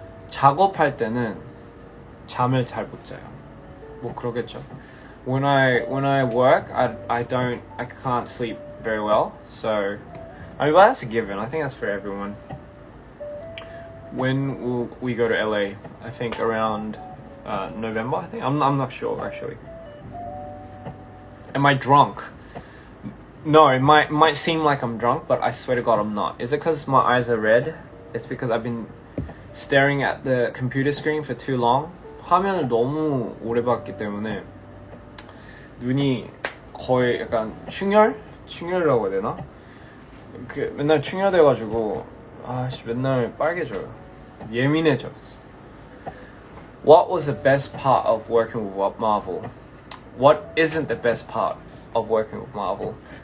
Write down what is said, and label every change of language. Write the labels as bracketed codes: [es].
[ko] 작업할 때는 잠을 잘 못 자요. 뭐 그러겠죠. [en] When I work, I can't sleep very well. So, I mean, well, that's a given. I think that's for everyone. When will we go to LA? I think around November. I think I'm not sure actually. Am I drunk? No, it might seem like I'm drunk, but I swear to God I'm not. Is it because my eyes are red? It's because I've been staring at the computer screen for too long. [ko] 화면을 너무 오래 봤기 때문에 눈이 거의 약간 충혈이라고 해야 되나? 그 맨날 충혈돼가지고 맨날 빨개져요. 예민해졌어. [en] What was the best part of working with Marvel? What isn't the best part of working with Marvel?